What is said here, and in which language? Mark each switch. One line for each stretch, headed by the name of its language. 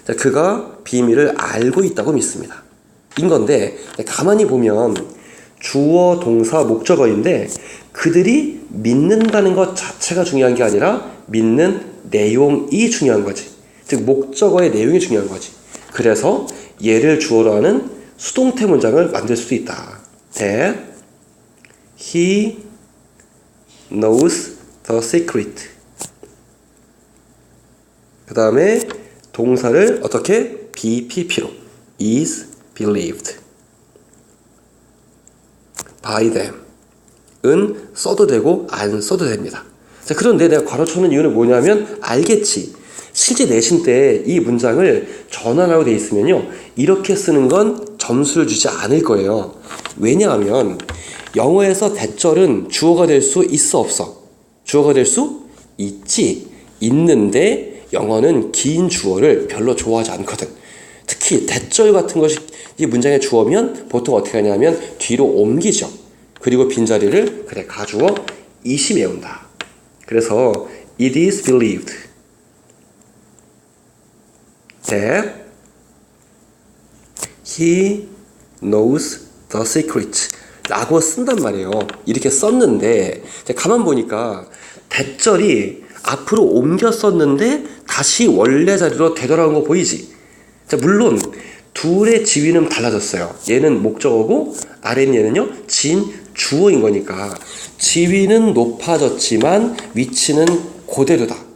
Korean: 그가 비밀을 알고 있다고 믿습니다. 인 건데 가만히 보면 주어, 동사, 목적어인데 그들이 믿는다는 것 자체가 중요한 게 아니라 믿는 내용이 중요한 거지. 즉 목적어의 내용이 중요한 거지. 그래서 얘를 주어로 하는 수동태 문장을 만들 수도 있다.
English: That he knows the secret.
Korean: 그 다음에 동사를 어떻게? BPP로
English: is believed by them
Korean: 은 써도 되고 안 써도 됩니다. 자, 그런데 내가 괄호쳐놓은 이유는 뭐냐면 알겠지. 실제 내신 때 이 문장을 전환하고 돼 있으면요 이렇게 쓰는 건 점수를 주지 않을 거예요. 왜냐하면 영어에서 대절은 주어가 될 수 있어 없어? 주어가 될 수 있지. 있는데 영어는 긴 주어를 별로 좋아하지 않거든. 특히 대절 같은 것이 이 문장의 주어면 보통 어떻게 하냐면 뒤로 옮기죠. 그리고 빈자리를 그래 가주어 이시 메운다. 그래서
English: it is believed that he knows the secret
Korean: 라고 쓴단 말이에요. 이렇게 썼는데 가만 보니까 대절이 앞으로 옮겨 썼는데 다시 원래 자리로 되돌아온 거 보이지? 자, 물론 둘의 지위는 달라졌어요. 얘는 목적어고 아래는 얘는요 주어인 거니까 지위는 높아졌지만 위치는 그대로다.